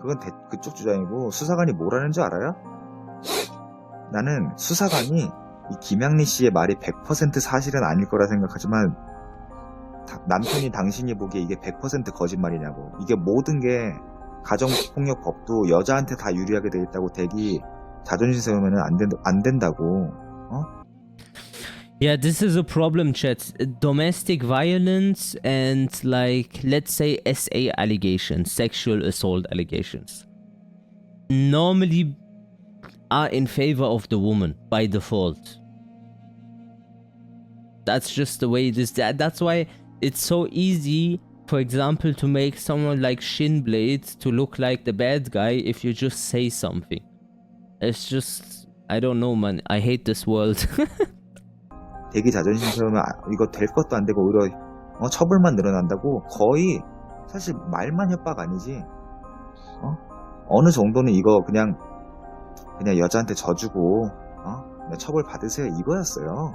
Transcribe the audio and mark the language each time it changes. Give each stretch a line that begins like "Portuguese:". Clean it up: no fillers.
Korean: 그건 그쪽 주장이고 수사관이 뭐라는 줄 알아요? 나는 수사관이 이 김양리 씨의 말이 100% 사실은 아닐 거라 생각하지만 남편이 당신이 보기에 이게 100% 거짓말이냐고. 이게 모든 게 가정폭력법도 여자한테 다 유리하게 돼 있다고 덱이 자존심 세우면 안 된다고.
English: Yeah, this is a problem, chat. Domestic violence and, like, let's say SA allegations, sexual assault allegations, normally are in favor of the woman by default. That's just the way it is. That's why it's so easy, for example, to make someone like Shinblade to look like the bad guy if you just say something. It's just, I don't know, man. I hate this world.
Korean: 덱이 자존심 세우면 이거 될 것도 안 되고 오히려 처벌만 늘어난다고. 거의 사실 말만 협박 아니지. 어느 정도는 이거 그냥 여자한테 져주고 그냥 처벌 받으세요 이거였어요.